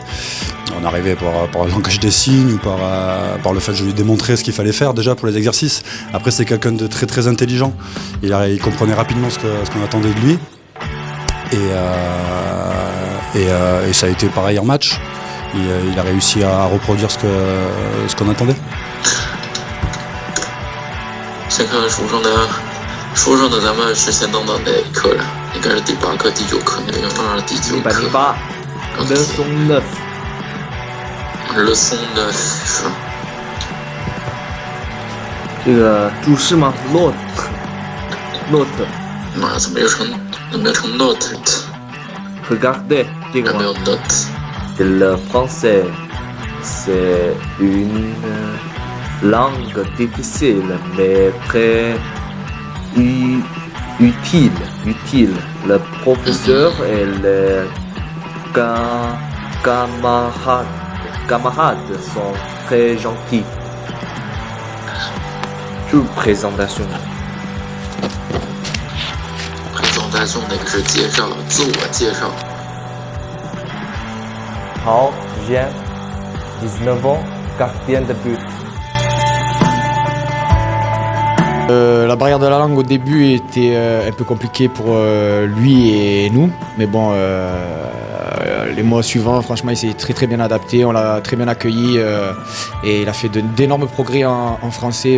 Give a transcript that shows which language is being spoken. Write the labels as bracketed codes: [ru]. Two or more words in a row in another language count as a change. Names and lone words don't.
[fr] On arrivait par le langage des signes ou par le fait de lui démontrer ce qu'il fallait faire déjà pour les exercices. Après, c'est quelqu'un de très intelligent. Il comprenait rapidement ce qu'on attendait de lui. Et ça a été pareil en match. Il a réussi à reproduire ce qu'on attendait. [zh] 先看看书上的咱们是先等到哪一课了？应该是第8课、第9课，那个英文上第9课。 [fr] 108 leçon 9。 [zh] leçon 9 是。这个注释吗 ？note。妈，怎么没有成 note？ Regardez 这个没有 note。 [fr] Le français, c'est une langue difficile mais très utile. Le professeur et les camarades sont très gentils. Présentation [zh] 那个是介绍，自我介绍。 [fr] 好 Jean, 19 ans, gardien de but. La barrière de la langue au début était un peu compliquée pour lui et nous, mais bon, les mois suivants, franchement, il s'est très bien adapté, on l'a très bien accueilli et il a fait d'énormes progrès en français.